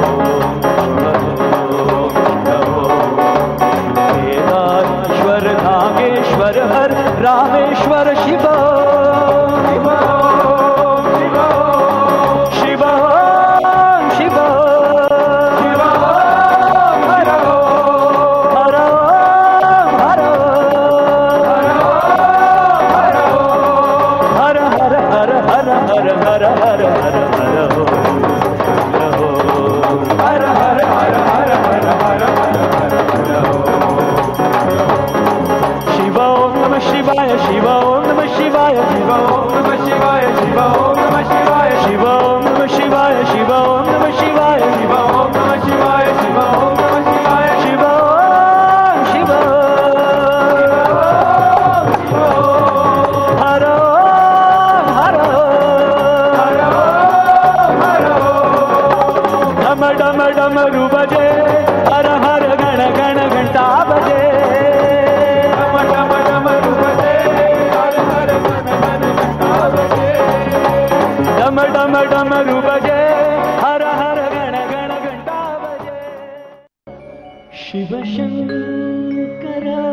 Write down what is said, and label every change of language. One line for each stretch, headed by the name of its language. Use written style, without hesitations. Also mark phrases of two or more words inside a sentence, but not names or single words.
Hindi: केदारेश्वर नागेश्वर हर रामेश्वर शिव शिव शिव शिव शिव शिव हर हर हर हर हर हर हर हर हर हर हर हर हो हर हर हर हर हर हर हर
Sanskrit: शिव ओम नमः शिवाय शिव ओम नमः शिवाय शिव ओम नमः शिवाय शिव ओम नमः शिवाय शिव ओम नमः शिवाय शिव ओम नमः शिवाय शिव ओम नमः शिवाय शिव ओम नमः शिवाय शिव शिव
Hindi: हर हर हर डम डम डम रू बजे हर हर गण गण घंटा बजे डम डम डम रू बजे हर हर गण गण घंटा बजे डम डम डम रू बजे हर हर गण गण घंटा बजे शिव शंकर